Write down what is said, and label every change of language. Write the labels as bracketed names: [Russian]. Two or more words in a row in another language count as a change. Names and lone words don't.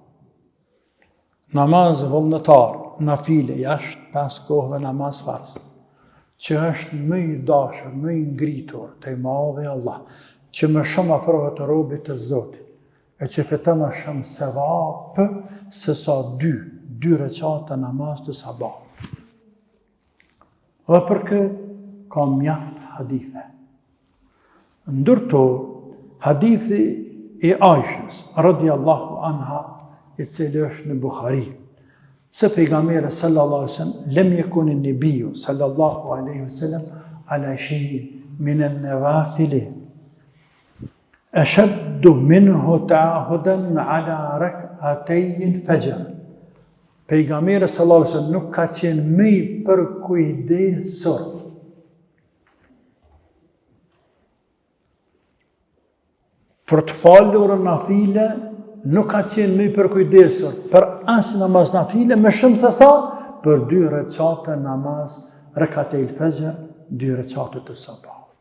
[Albanian] Namaz vullnetar, nafile, jashtë 5 kohëve namaz farz, që është më i dashur, më i ngritur te Madhi Allah, që më shumë afrohet robit të Zotit, e që fiton më shumë sevap se sa 2 recate namaz të sabahut. Dhe për këtë ka mjaft hadithe. ndërtor hadithi i Aishës [Arabic] رضي الله عنها, [Albanian] i cili është në Bukhari, se pejgamberi [Arabic] صلى الله عليه وسلم لم يكن النبي صلى الله عليه وسلم على شيء من النوافل أشد منه تعاهدا على ركعتي الفجر. [Albanian] Pejgamberi [Arabic] صلى الله عليه وسلم [Albanian] nuk ka qenë më i përkujdesur për të falur nafile, nuk ka qenë më i përkujdesur për as namaz nafile, më shumë se sa për 2 recate namaz [Arabic] ركعتي الفجر, [Albanian] 2 recate të sabah.